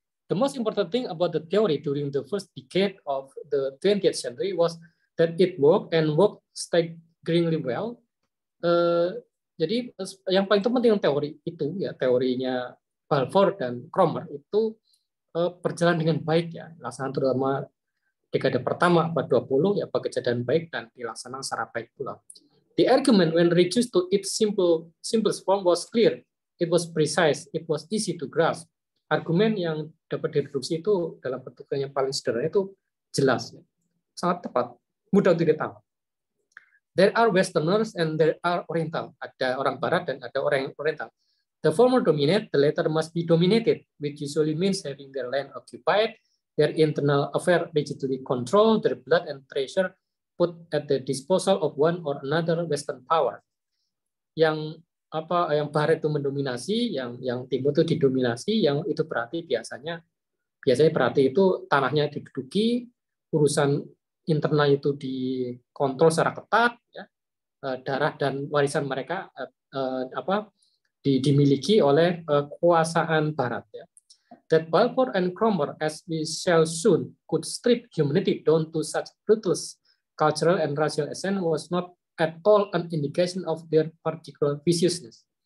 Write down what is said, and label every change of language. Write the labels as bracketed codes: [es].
[en] The most important thing about the theory during the first decade of the 20th century was that it worked and worked staggeringly well. [id] Jadi yang paling penting teori itu ya, teorinya Balfour dan Cromer itu berjalan dengan baik ya, dilaksanakan terutama dekade pertama abad 20 ya bekerja dengan baik dan dilaksanakan secara baik pula. [en] The argument when reduced to its simplest form was clear, it was precise, it was easy to grasp. [id] Argumen yang dapat direduksi itu dalam bentuk yang paling sederhana itu jelas, sangat tepat, mudah untuk ditangkap. [en] There are Westerners and there are Oriental. [id] Ada orang Barat dan ada orang Oriental. [en] The former dominate, the latter must be dominated, which usually means having their land occupied, their internal affair rigidly controlled, their blood and treasure put at the disposal of one or another Western power. [id] Yang Barat itu mendominasi, yang Timur itu didominasi, yang itu berarti biasanya berarti itu tanahnya diduduki, urusan internal itu dikontrol secara ketat, ya, darah dan warisan mereka dimiliki oleh kekuasaan Barat. Ya. [en] That Balfour and Cromer, as we shall soon, could strip humanity down to such ruthless cultural and racial essence was not at all an indication of their particular viciousness.